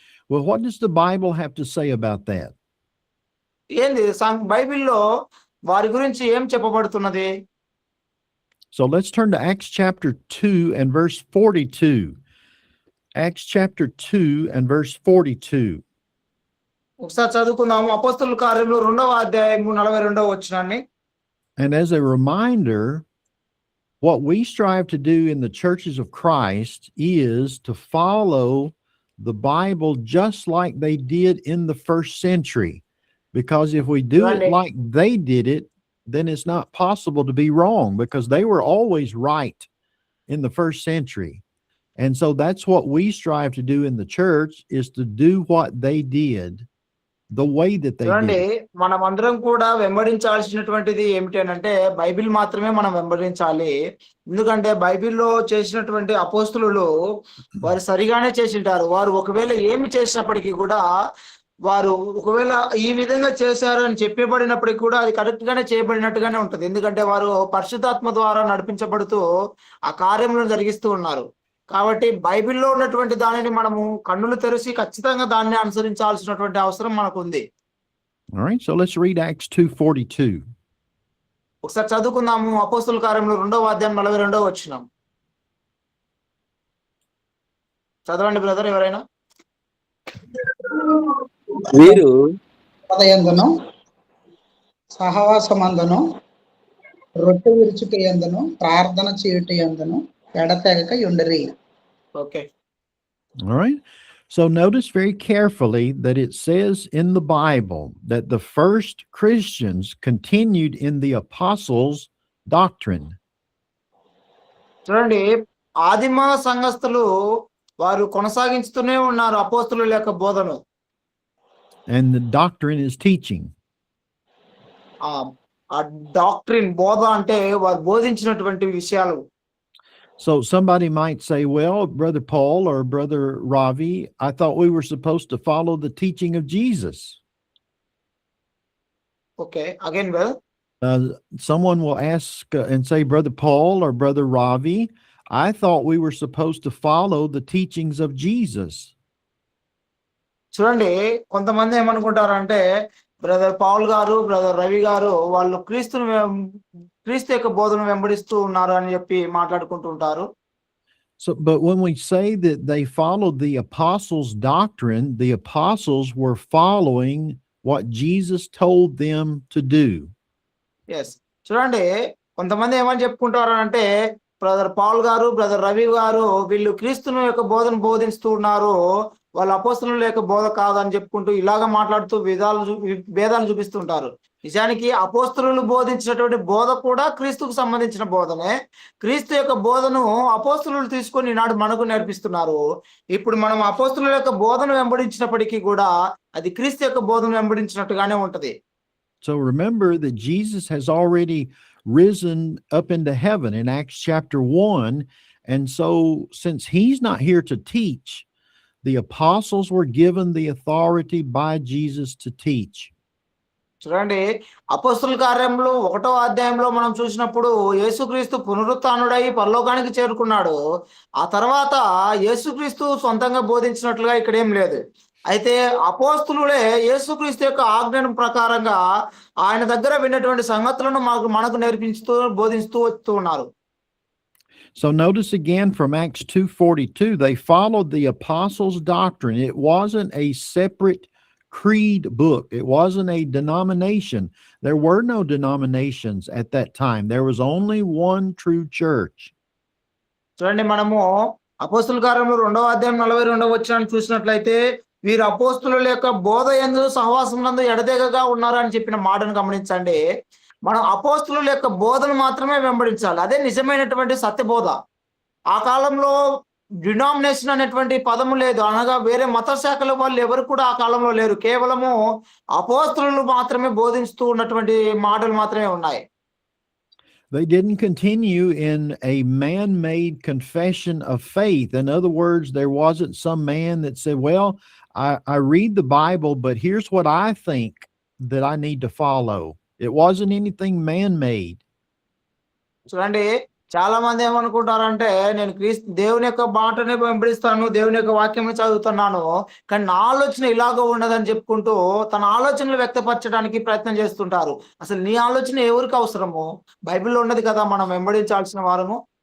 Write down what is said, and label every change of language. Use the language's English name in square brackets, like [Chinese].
[English] Well, what does the Bible have to say about that? [Telugu] ఏంది బైబిల్లో వారి గురించి ఏం చెప్పబడుతున్నది? [English] So let's turn to Acts chapter 2 and verse 42. Acts chapter 2 and verse 42. [Telugu] ఒకసారి చదువుకుందాము. అపోస్తలుల కార్యములు 2వ అధ్యాయము 42వ వచనాన్ని. [English] And as a reminder, what we strive to do in the churches of Christ is to follow the Bible just like they did in the first century. Because if we do it [Telugu] చూడండి [English] like they did it, then it's not possible to be wrong because they were always right in the first century. And so that's what we strive to do in the church, is to do what they did the way that they [Telugu] చూడండి [English] did it. [Telugu] మనం అందరం కూడా వెంబడించాల్సినటువంటిది ఏమిటి అంటే Bible మాత్రమే మనం వెంబడించాలి. ఎందుకంటే బైబిల్లో చేసినటువంటి అపోస్తులు వారు సరిగానే చేసింటారు. వారు ఒకవేళ ఏమి చేసినప్పటికీ కూడా వారు ఒకవేళ ఈ విధంగా చేశారు అని చెప్పబడినప్పటికీ కూడా అది కరెక్ట్ గానే చేయబడినట్టుగానే ఉంటది. ఎందుకంటే వారు పరిశుద్ధాత్మ ద్వారా నడిపించబడుతూ ఆ కార్యములను జరిగిస్తూ ఉన్నారు. కాబట్టి బైబిల్లో ఉన్నటువంటి దానిని మనము కన్నులు తెరిచి ఖచ్చితంగా దాన్ని అనుసరించాల్సినటువంటి అవసరం మనకుంది. [English] All right, so let's read Acts 2:42. [Telugu] ఒకసారి చదువుకుందాము. అపోస్తుల కార్యములు 2వ అధ్యాయం 42వ వచనం. చదవండి బ్రదర్ ఎవరైనా. వీరు ఉదయందును సహవాసమందును రొట్టె విరుచుట యందును ప్రార్థన చేయుట యందును ఎడతెగక యుండిరి. [English] Okay. All right. So notice very carefully that it says in the Bible that the first Christians continued in the apostles' doctrine. [Telugu] చూడండి ఆదిమ సంఘస్థులు వారు కొనసాగించుతూనే ఉన్నారు అపోస్తుల యొక్క బోధను. [English] And the doctrine is teaching. [Telugu] ఆ డాక్ట్రిన్ బోధ అంటే వారు బోధించినటువంటి విషయాలు. [English] So somebody might say, well, Brother Paul or Brother Ravi, I thought we were supposed to follow the teaching of Jesus. Okay, again, well, someone will ask and say, Brother Paul or Brother Ravi, I thought we were supposed to follow the teachings of Jesus. [Telugu] చూడండి కొంతమంది ఏమనుకుంటారంటే brother Paul గారు brother Ravi గారు వాళ్ళు క్రీస్తు యొక్క బోధను వెంబడిస్తూ ఉన్నారు అని చెప్పి మాట్లాడుకుంటూ ఉంటారు. [English] So, but when we say that they followed the apostles' doctrine, the apostles were following what Jesus told them to do. Yes. [Telugu] చూడండి కొంతమంది ఏమని చెప్పుకుంటారు అంటే బ్రదర్ పౌల్ గారు బ్రదర్ రవి గారు వీళ్ళు క్రీస్తును యొక్క బోధన బోధిస్తూ ఉన్నారు, వాళ్ళ అపోస్తలుల యొక్క బోధ కాదని చెప్పుకుంటూ ఇలాగ మాట్లాడుతూ భేదాలు చూపిస్తుంటారు. నిజానికి అపోస్తలులు బోధించినటువంటి బోధ కూడా క్రీస్తుకు సంబంధించిన బోధనే. క్రీస్తు యొక్క బోధను అపోస్తలులు తీసుకొని ఈనాడు మనకు నేర్పిస్తున్నారు. ఇప్పుడు మనం అపోస్తలుల యొక్క బోధను వెంబడించినప్పటికీ కూడా అది క్రీస్తు యొక్క బోధను వెంబడించినట్టుగానే ఉంటది. [English] So remember that Jesus has already risen up into heaven in Acts chapter 1. And so since he's not here to teach, the apostles were given the authority by Jesus to teach. [Telugu] చూడండి అపోస్తుల కార్యములు 1వ అధ్యాయంలో మనం చూసినప్పుడు యేసుక్రీస్తు పునరుత్థానుడై పరలోకానికి చేరుకున్నాడు. ఆ తర్వాత యేసుక్రీస్తు సొంతంగా బోధించినట్లుగా ఇక్కడ ఏం లేదు. అయితే అపోస్తులులే యేసుక్రీస్తు యొక్క ఆజ్ఞల ప్రకారంగా ఆయన దగ్గర విన్నటువంటి సంగతులను మనకు నేర్పిస్తూ బోధిస్తూ వస్తూ ఉన్నారు. [English] So notice again from Acts 2:42, they followed the apostles' doctrine. It wasn't a separate creed book. It wasn't a denomination. There were no denominations at that time. There was only one true church. [Telugu] చూడండి మనము అపోస్తుల కార్యములు 2వ అధ్యాయం 42వ వచనాన్ని చూసినట్లయితే వీరు అపోస్తుల యొక్క బోధ యందు సహవాసం నందు ఎడతెగగా ఉన్నారు అని చెప్పిన మాటను గమనించండి. మనం అపోస్తుల యొక్క బోధను మాత్రమే వెంబడించాలి. అదే నిజమైనటువంటి సత్యబోధ. ఆ కాలంలో డినామినేషన్ అనేటువంటి పదము లేదు, అనగా వేరే మత శాఖల వాళ్ళు ఎవరు కూడా ఆ కాలంలో లేరు. కేవలము అపోస్తులు మాత్రమే బోధిస్తూ ఉన్నటువంటి మాటలు మాత్రమే ఉన్నాయి. [English] They didn't continue in a man-made confession of faith. In other words, there wasn't some man that said, well, I read the Bible, but here's what I think that I need to follow. It wasn't anything man-made. [Telugu] చూడండి చాలా మంది ఏమనుకుంటారంటే నేను దేవుని యొక్క మాటనే వెంబడిస్తాను, దేవుని యొక్క వాక్యం చదువుతున్నాను, కానీ నా ఆలోచన ఇలాగ ఉండదని చెప్పుకుంటూ తన ఆలోచనలు వ్యక్తపరచడానికి ప్రయత్నం చేస్తుంటారు. అసలు నీ ఆలోచన ఎవరికి అవసరము? బైబిల్లో ఉన్నది కదా మనం వెంబడించాల్సిన వారము.